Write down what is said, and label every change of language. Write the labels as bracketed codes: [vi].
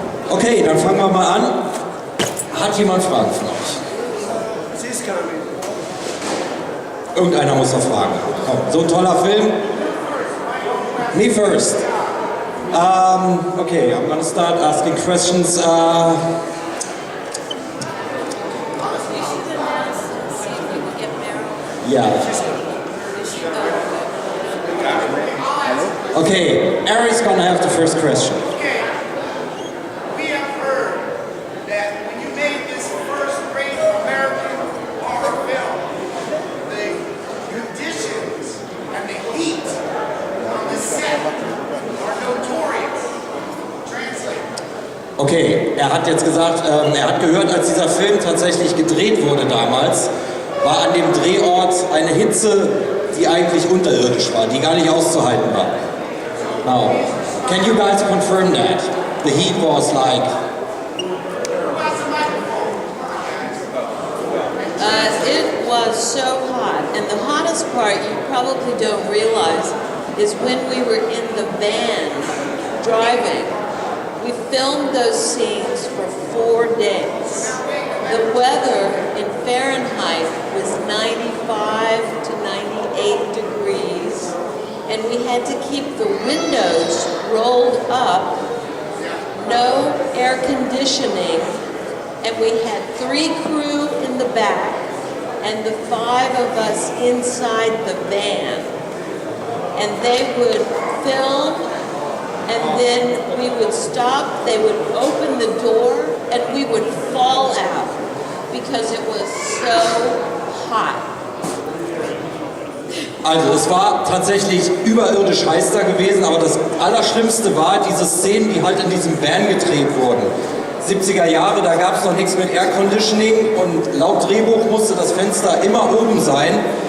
[de] Okay, dann fangen wir mal an. Hat jemand Fragen von euch? Irgendeiner muss noch fragen. Komm, so ein toller Film. [en] Me first. Okay, I'm gonna start asking questions. Yeah. Okay, Ari's gonna have the first question. Okay. We have heard that when you made this first great American horror film, the conditions and the heat on the set are notorious. Translate. [de] Okay, er hat jetzt gesagt, er hat gehört, als dieser Film tatsächlich gedreht wurde damals, war an dem Drehort eine Hitze, die eigentlich unterirdisch war, die gar nicht auszuhalten war. [en] Now, can you guys confirm that? The heat was like... It was so hot, and the hottest part you probably don't realize is when we were in the van driving. We filmed those scenes for 4 days. The weather in Fahrenheit was 95 to 98 degrees, and we had to keep the windows rolled up, no air conditioning, and we had 3 crew in the back and the 5 of us inside the van. And they would film, and then we would stop, they would open the door, and we would fall out because it was so hot. [de] Also es war tatsächlich überirdisch heiß da gewesen, aber das Allerschlimmste war diese Szenen, die halt in diesem Van gedreht wurden. 70er Jahre, da gab es noch nichts mit Air Conditioning und laut Drehbuch musste das Fenster immer oben sein.